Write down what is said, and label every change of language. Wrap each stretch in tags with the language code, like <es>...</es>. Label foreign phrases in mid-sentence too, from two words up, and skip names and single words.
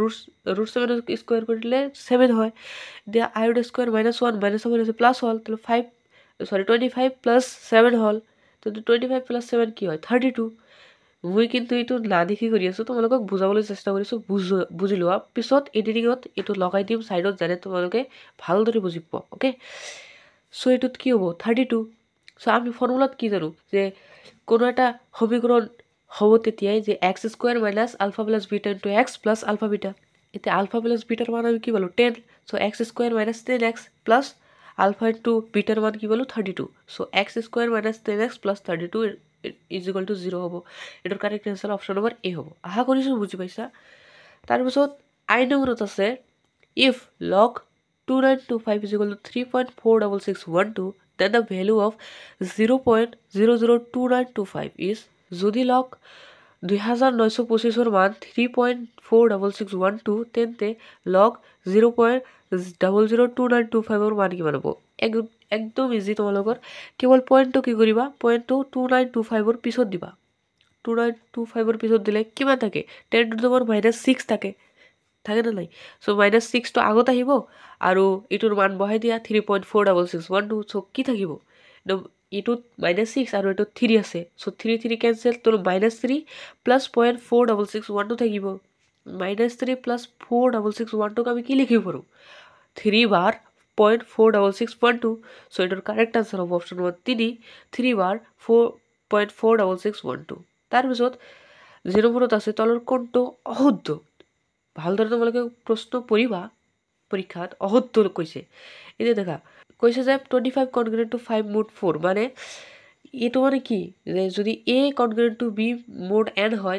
<as>√7ক স্কোয়াৰ কৰিলে 7 হয় দিয়া আয়োটা স্কোয়াৰ -1 -1 প্লাছ হ'ল তাহলে 25 প্লাছ 7 হ'ল তো 25 প্লাছ 7 কি হয় 32 মই কিন্তু এইটো না দেখি কৰি আছো তোমালোকক বুজাবলৈ চেষ্টা কৰিছো বুজি লোৱা পিছত এডিটিংত এইটো লগাই দিম সাইডত জানে তোমালোকে ভালদৰে বুজি পাব</as> <en>okay so</en> <as>এটোত কি হ'ব 32 সো আমি ফৰ্মুলাত কি জানো যে কোনো এটা সমীকৰণ হ'ব তেতিয়াই যে x² - α + β * x + α β এতে α + β ৰ মান আমি কি পালো 10 সো x² - 10x + α * β ৰ মান কি পালো 32 সো x² - 10x + 32</as> <en>is equal to 0</en> <as>হ'ব এটাৰ</as> <en>correct answer option number</en> <as>এ হ'ব আশা কৰিছো বুজি পাইছা তাৰ পিছত আই নম্বৰত আছে</as> <en>if log 2925 is equal to 3.46612 then the value of 0.002925 is</en> <as>যদি log 2925 ৰ মান 3.46612 তেন্তে log 0.002925 ৰ মান কিমান হ'ব একদম ইজি তোমালোকৰ কেৱল পইণ্টটো কি কৰিবা পইণ্টটো 2925 ৰ পিছত দিবা 2925 ৰ পিছত দিলে কিমান থাকে</as> <en>10 to the power -6</en> <as>থাকে না নাই সো -6 টো আগত আহিব আৰু ইটোৰ মান বহাই দিয়া 3.46612 সো কি থাকিব ইটোত -6 আৰু ইটোত 3 আছে সো 3 3 ক্যান্সেল তো -3 প্লাস 0.46612 থাকিব -3 প্লাস 46612 আমি কি লিখিব পাৰো 3 বাৰ 0.46612 সো এটার</as> <en>correct answer</en> <as>হবে</as> <en>option number</en> <as>3 বাৰ 4.46612 তার পিছত যে নম্বৰত আছে তলৰ কোনটো অশুদ্ধ ভালদৰে তোমালোকে প্ৰশ্ন পঢ়িবা পৰীক্ষাত অশুদ্ধ কৈছে এতিয়া দেখা কৈছে যে 25</as> <en>congruent to 5 mod 4</en> <as>মানে এইটো মানে কি যে যদি a</as> <en>congruent to b mod n</en> <as>হয়</as>